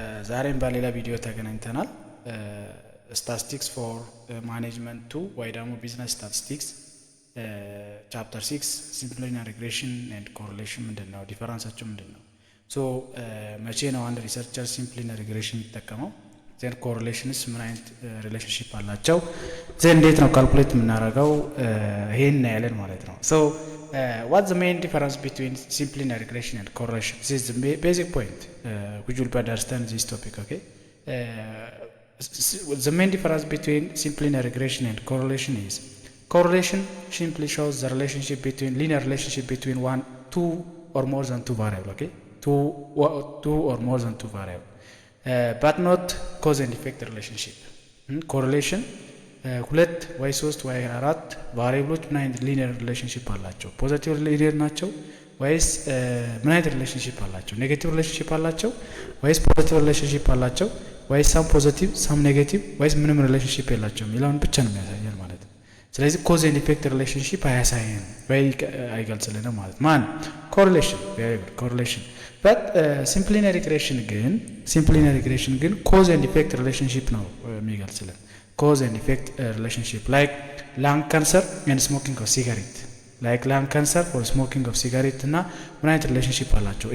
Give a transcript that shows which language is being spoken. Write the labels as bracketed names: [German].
[Amharic] ዛሬም በሌላ ቪዲዮ ተገናኝተናል። ስታቲስቲክስ ፎር ማኔጅመንት 2 ወይ ደግሞ ቢዝነስ ስታቲስቲክስ ቻፕተር 6 ሲምፕል ሊኒየር ሪግሬሽን ኤንድ ኮሪሌሽን ምንድነው? ዲፈረንሳቸው ምንድነው? ሶ መቼ ነው አንድ ሪሰርቸር ሲምፕል ሊኒየር ሪግሬሽን የሚጠቀመው? ዜን ኮሪሌሽንስ ምን አይነት ሪሌሽንሺፕ አላቸው? ዜን እንዴት ነው ካልኩሌት የምናደርገው? ይሄን እናያለን ማለት ነው። [English] ሶ what's the main difference between simple linear regression and correlation? This is the basic point which will understand this topic. Okay, the main difference between simple linear regression and correlation is correlation simply shows the relationship between linear relationship between two or more than two variable. Okay, two or more than two variable, but not cause and effect relationship. [Amharic] Correlation ሁለት ወይ ሶስት ወይ አራት ቫሪያብሎች ምን አይነት ሊኒየር ሪሌሽንሺፕ አላቸው? ፖዚቲቭ ሊኒየር ናቸው ወይስ ምን አይነት ሪሌሽንሺፕ አላቸው? ኔጌቲቭ ሪሌሽንሺፕ አላቸው ወይስ ፖዚቲቭ ሪሌሽንሺፕ አላቸው? ወይስ ሳም ፖዚቲቭ ሳም ኔጌቲቭ ወይስ ምንም ሪሌሽንሺፕ የላቸውም የሚለውን ብቻ ነው የሚያሳየን ማለት ነው። ስለዚህ ኮዝ ኤንድ ኢፌክት ሪሌሽንሺፕ አያሳየን ወይ አይገልጽልንም ማለት ማን ኮሪሌሽን ቬሪብል ኮሪሌሽን በት ሲምፕል ሊኒየር ሪግሬሽን ግን ኮዝ ኤንድ ኢፌክት ሪሌሽንሺፕ ነው የሚገልጽልን። [English] cause and effect relationship like lung cancer and smoking of cigarette, [Amharic] like lung cancer or smoking of cigarette እና ምን አይነት ሪሌሽንሺፕ አላቸው?